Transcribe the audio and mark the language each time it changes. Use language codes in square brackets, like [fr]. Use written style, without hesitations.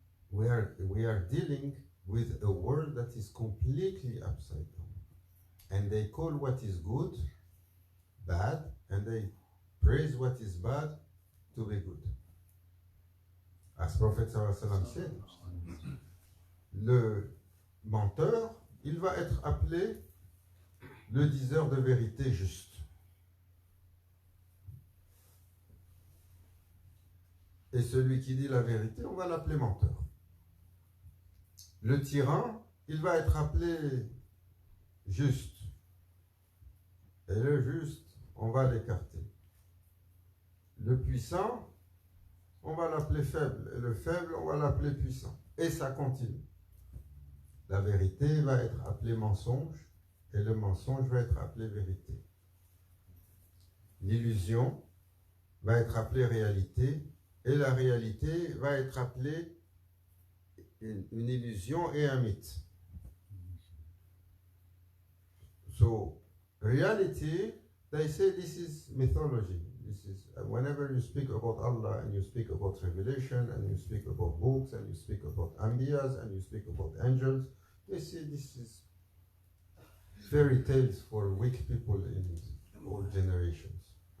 [en] We are dealing with a world that is completely upside down. And they call what is good bad, and they praise what is bad to be good. As Prophet ﷺ said, [fr] le menteur, il va être appelé le diseur de vérité juste. Et celui qui dit la vérité, on va l'appeler menteur. Le tyran, il va être appelé juste. Et le juste, on va l'écarter. Le puissant, on va l'appeler faible. Et le faible, on va l'appeler puissant. Et ça continue. La vérité va être appelée mensonge, et le mensonge va être appelé vérité. L'illusion va être appelée réalité, et la réalité va être appelée une illusion et un mythe. [en] So, reality, they say this is mythology. This is whenever you speak about Allah and you speak about revelation and you speak about books and you speak about ambiyas and you speak about angels, they say this is fairy tales for weak people in all generations.